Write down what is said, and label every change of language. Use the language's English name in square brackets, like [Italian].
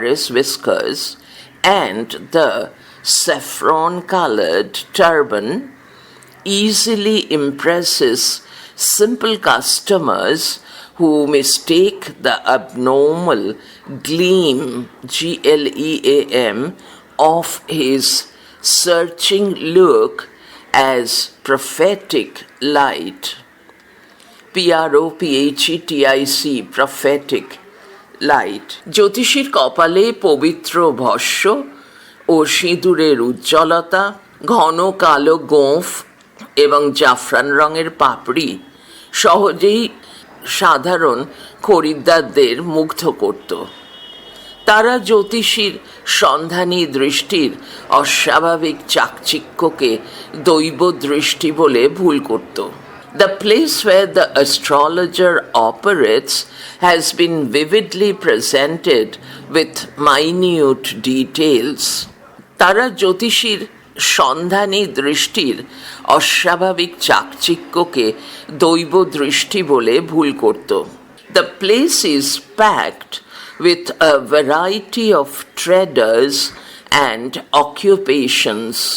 [English] whiskers, and the saffron-colored turban easily impresses simple customers who mistake the abnormal gleam, G-L-E-A-M, of his searching look as prophetic light. P-R-O-P-H-E-T-I-C, prophetic light. [Bangla] জ্যোতিষীর কপালে পবিত্র ভস্য ও সিঁদুরের উজ্জ্বলতা, ঘন কালো গোঁফ এবং জাফরান রঙের পাপড়ি সহজেই সাধারণ খরিদ্দারদের মুগ্ধ করত। তারা জ্যোতিষীর সন্ধানী দৃষ্টির অস্বাভাবিক চাকচিক্যকে দৈব দৃষ্টি বলে ভুল করত। [English] The place where the astrologer operates has been vividly presented with minute details. [Bangla] তারা জ্যোতিষীর সন্ধানী দৃষ্টির অস্বাভাবিক চাকচিক্যকে দৈব দৃষ্টি বলে ভুল করত। [English] The place is packed with a variety of traders and occupations,